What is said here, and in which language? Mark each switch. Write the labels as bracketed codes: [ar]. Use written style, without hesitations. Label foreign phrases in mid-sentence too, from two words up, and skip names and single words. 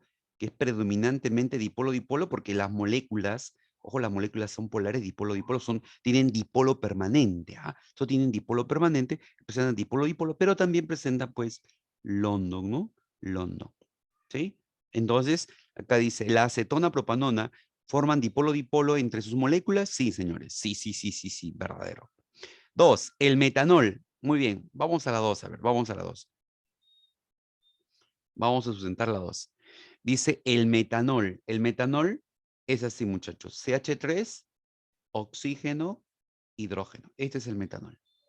[es] Que es predominantemente dipolo-dipolo porque las moléculas, ojo, las moléculas son polares, dipolo-dipolo, tienen dipolo permanente, ¿ah? Esto tienen dipolo permanente, presentan dipolo-dipolo, pero también presentan, pues, London, ¿no? London, ¿sí? Entonces, acá dice, la acetona propanona forman dipolo-dipolo entre sus moléculas. Sí, señores, sí, sí, sí, sí, sí, verdadero. 2, el metanol. Muy bien, vamos a la 2, a ver, vamos a la 2. Vamos a sustentar la 2. Dice el metanol. El metanol es así, muchachos. CH3, oxígeno, hidrógeno. Este es el metanol.